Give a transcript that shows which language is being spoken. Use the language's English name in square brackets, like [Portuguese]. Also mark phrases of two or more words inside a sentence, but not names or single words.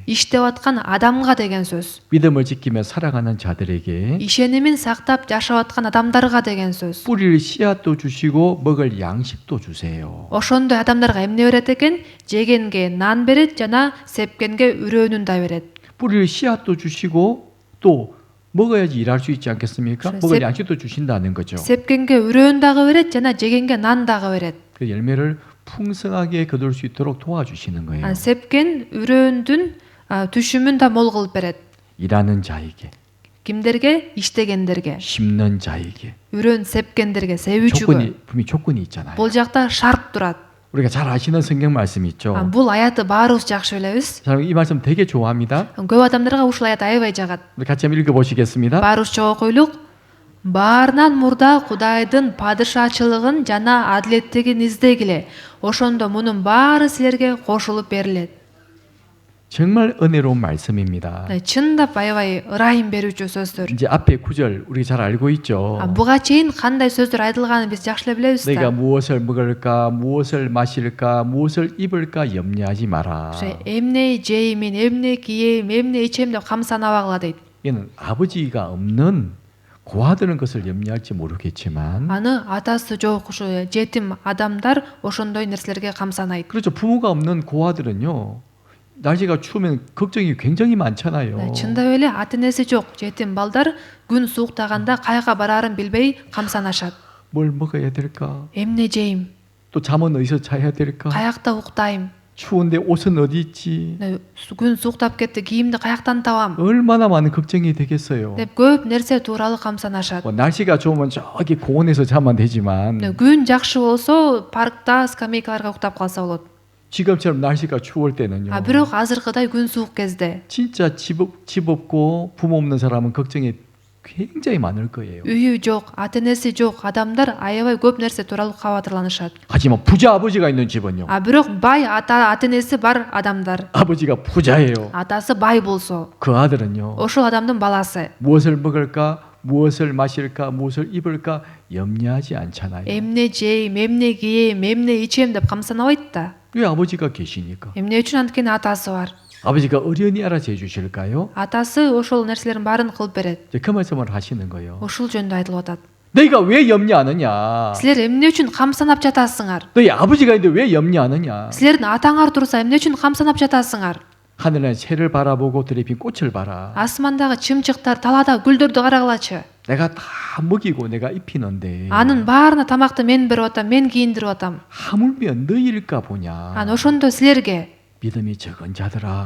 [Kyrgyz] Иштеп аткан адамга деген сөз. [Korean] 믿음을 지키며 살아가는 자들에게 [Kyrgyz] Ишенимин сактап жашап аткан адамдарга деген сөз. [Korean] 뿌릴 씨앗도 주시고 먹을 양식도 주세요. [Kyrgyz] Ошондой адамдарга эмне берет экен? Жегенге нан берет жана сепкенге үрөөнүн да берет. [Korean] 뿌릴 씨앗도 주시고 또 먹어야지 일할 수 있지 않겠습니까? 그래, 먹을 셉- 양식도 주신다는 거죠. [Kyrgyz] Сепкенге үрөөн дагы берет жана жегенге нан дагы берет. [Korean] 그 열매를 풍성하게 거둘 수 있도록 도와주시는 거예요. [Kyrgyz] Сепкен үрөөндүн түшүмүн да мол кылып берет. [Korean] 일하는 자에게, [Kyrgyz] Кимдерге? Иштегендерге. [Korean] 심는 자에게. [Kyrgyz] Үрөөн сепкендерге, себүүчүгө. [Korean] 조건이 분명히 조건이 있잖아요. [Kyrgyz] Бул жакта шарт турат. [Korean] 우리가 잘 아시는 성경 말씀 있죠. [Kyrgyz] Бул аятты баарыбыз жакшы билебиз. [Korean] 저는 이 말씀 되게 좋아합니다. [Kyrgyz] Көп адамдарга ушул аят аябай жагат. [Korean] 우리 같이 한번 읽어보시겠습니다. [Kyrgyz] Баарыбызча окуйлук. Баарынан мурда Кудайдын падышачылыгын жана адилеттигин издегиле. Ошондо мунун баары силерге кошулуп берилет. [Korean] 정말 은혜로운 말씀입니다. [Kyrgyz] Чындап аябай ырайым берүүчү сөздөр. [Korean] 이제 앞에 구절 우리 잘 알고 있죠. [Kyrgyz] Буга чейин кандай сөздөр айтылганын биз жакшы эле билебиз [Korean] 내가 [Kyrgyz] да. [Korean] 무엇을 먹을까, 무엇을 마실까, 무엇을 입을까 염려하지 마라. [Kyrgyz] Эмне жеймин, эмне кийем, эмне ичем деп камсанабагыла дейт. [Korean] 이는 아버지가 없는 고아들은 것을 염려할지 모르겠지만, [Kyrgyz] Аны атасы жок ушу жетим адамдар ошондой нерселерге камсанайт. [Korean] 그렇죠. 부모가 없는 고아들은요, 날씨가 추우면 걱정이 굉장히 많잖아요. [Kyrgyz] Чындап эле ата энеси жок жетим балдар күн сууктаганда кайга бараарын билбей камсанашат. [Korean] 뭘 먹어야 될까? [Kyrgyz] Эмне жейм, [Korean] 또 잠은 어디서 자야 될까? [Kyrgyz] каякта уктайм, [Korean] 추운데 옷은 어디 있지? [Kyrgyz] күн сууктап кетти, кийимди каяктан табам [Korean] 얼마나 많은 걱정이 되겠어요. [Kyrgyz] деп көп нерсе тууралуу камсанашат. [Korean] 뭐 날씨가 좋으면 저기 공원에서 자면 되지만 [Kyrgyz] Күн жакшы болсо паркта, скамейкаларга уктап калса болот. [Korean] 지금처럼 날씨가 추울 때는요. [Kyrgyz] Бирок азыркыдай күн суук кезде [Korean] 진짜 집 없고 부모 없는 사람은 걱정이 굉장히 많을 거예요. [Kyrgyz] үйү жок, ата энеси жок адамдар аябай көп нерсе тууралуу кабатырланышат. [Korean] 하지만 부자 아버지가 있는 집은요. [Kyrgyz] Бирок бай ата энеси бар адамдар, [Korean] 아버지가 부자예요. [Kyrgyz] атасы бай болсо, [Korean] 그 아들은요. [Kyrgyz] ошол адамдын баласы [Korean] 무엇을 먹을까, 무엇을 마실까, 무엇을 입을까 염려하지 않잖아요. [Kyrgyz] эмне жейм, эмне кийем, эмне ичем деп камсанабайт да. [Korean] 왜 아버지가 계시니까? [Kyrgyz] Эмне үчүн? Анткени атасы бар. [Korean] 아버지가 어련히 알아서 해주실까요? [Kyrgyz] Атасы ошол нерселердин баарын кылып берет. [Korean] 이제 그 말씀을 하시는 거예요. [Kyrgyz] Ушул жөнүндө айтылып атат. [Korean] 너희가 왜 염려하느냐? [Kyrgyz] Силер эмне үчүн камсанап жатасыңар? [Korean] 너희 아버지가 있는데 왜 염려하느냐? [Kyrgyz] Силердин атаңар турса эмне үчүн камсанап жатасыңар? [Korean] 하늘은 새를 바라보고 들에 핀 꽃을 봐라. [Kyrgyz] Асмандагы чымчыктар, талаада гүлдөрдү карагылачы. [Korean] 내가 다 먹이고 내가 입히는데 [Kyrgyz] Анын баарына тамакты мен берип атам, мен кийиндирип атам. [Korean] 하물며 너희일까 보냐? [Kyrgyz] Ошондо силерге [Korean] 믿음이 적은 자들아.